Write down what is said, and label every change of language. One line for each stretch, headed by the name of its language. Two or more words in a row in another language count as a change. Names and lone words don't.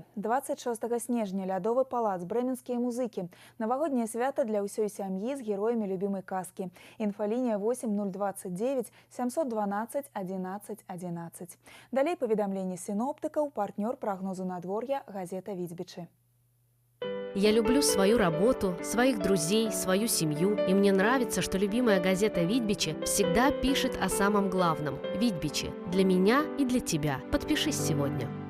Belarusian: 26 снежня лядовы палац, брэменскія музыкі. Навагодняе свята для ўсёй сям'і з героямі любімай казкі. Інфалінія 8029 712 11 11. Далей паведамленні сіноптыкаў, партнёр прагнозу надвор'я газета «Віцбічы».
Russian: Я люблю свою работу, своих друзей, свою семью, и мне нравится, что любимая газета «Витбичи» всегда пишет о самом главном. «Витбичи» для меня и для тебя. Подпишись сегодня.